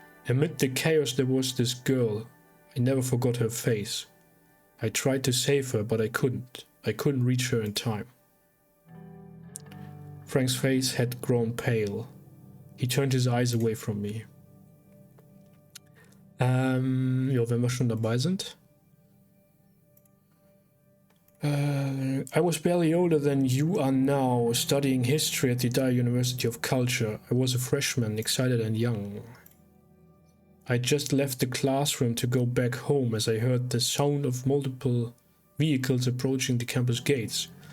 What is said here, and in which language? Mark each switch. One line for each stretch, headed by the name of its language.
English: Amid the chaos there was this girl. I never forgot her face. I tried to save her, but I couldn't. I couldn't reach her in time. Frank's face had grown pale. He turned his eyes away from me.
German: Ja, wenn wir schon dabei sind.
English: I was barely older than you are now, studying history at the Dire University of Culture. I was a freshman, excited and young. I just left the classroom to go back home as I heard the sound of multiple vehicles approaching the campus gates.